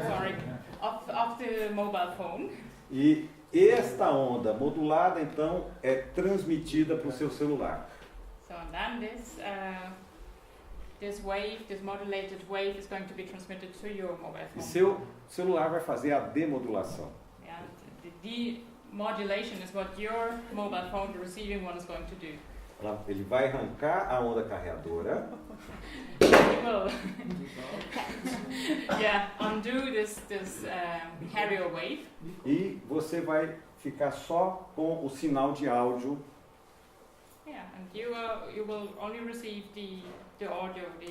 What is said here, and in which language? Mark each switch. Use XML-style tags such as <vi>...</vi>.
<en>Sorry, of the mobile phone.</en> <pt>E esta onda modulada então é transmitida para o seu celular.</pt> <en>So and then this wave, this modulated wave, is going to be transmitted to your mobile</en> <pt>E</pt> <en>phone.</en> <pt>seu celular vai fazer a demodulação.</pt> <en>Yeah, the demodulation is what your mobile phone, the receiving one, is going to do.</en> <pt>Ele vai arrancar a onda carreadora.</pt> <en>It will, undo this carrier wave,</en> <pt>E você vai ficar só com o sinal de áudio</pt> <en>Yeah, and you will only receive the audio,</en>